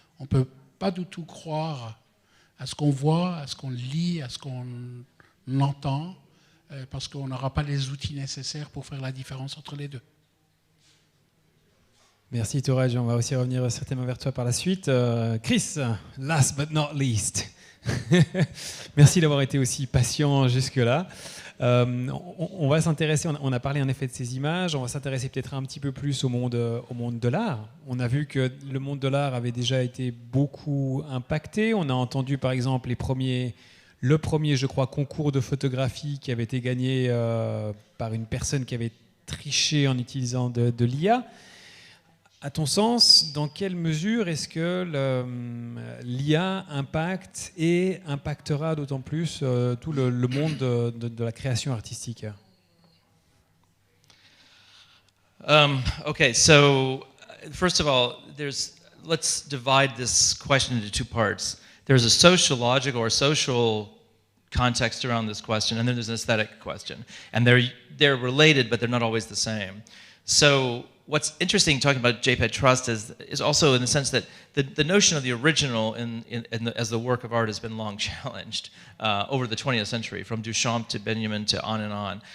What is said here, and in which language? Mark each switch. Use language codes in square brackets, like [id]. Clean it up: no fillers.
[fr] On ne peut pas du tout croire à ce qu'on voit, à ce qu'on lit, à ce qu'on entend, parce qu'on n'aura pas les outils nécessaires pour faire la différence entre les deux. Merci Touraj, on va aussi revenir certainement vers toi par la suite. [en] Chris, last but not least. [fr] Merci d'avoir été aussi patient jusque-là. On va s'intéresser, on a parlé en effet de ces images, on va s'intéresser peut-être un petit peu plus au monde de l'art. On a vu que le monde de l'art avait déjà été beaucoup impacté. On a entendu par exemple le premier, je crois, concours de photographie qui avait été gagné par une personne qui avait triché en utilisant de l'IA. À ton sens, dans quelle mesure est-ce que l'IA impacte et impactera d'autant plus tout le monde de la création artistique? [en] Okay, so first of all, let's divide this question into two parts. There's a sociological or social context around this question, and then there's an aesthetic question. And they're related, but they're not always the same. So what's interesting talking about JPEG Trust is also in the sense that the notion of the original as the work of art has been long challenged over the 20th century, from Duchamp to Benjamin to on and on.